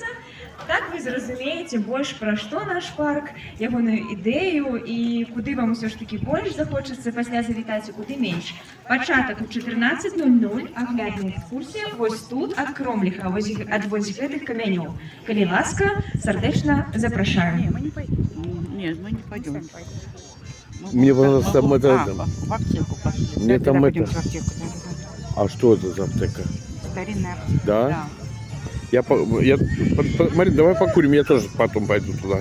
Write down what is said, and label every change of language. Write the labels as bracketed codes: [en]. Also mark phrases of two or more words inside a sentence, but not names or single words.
[be] Так вы зразумееце больш пра што наш парк, ягоную ідэю і куды вам усё ж такі больш захочацца пасля завітаць, куды менш. Пачатак у 14:00, аглядная экскурсія вось тут ад Кромліха, ад вось гэтых камянёў. Калі ласка, сардэчна запрашаем. [ru] Нет, мы не пойдем. Мне понравилось там это... В аптеку пошли. Мне там пойдем это... в аптеку. А что это за аптека? Старинная аптека. Да? Марин, давай покурим, я тоже потом пойду туда.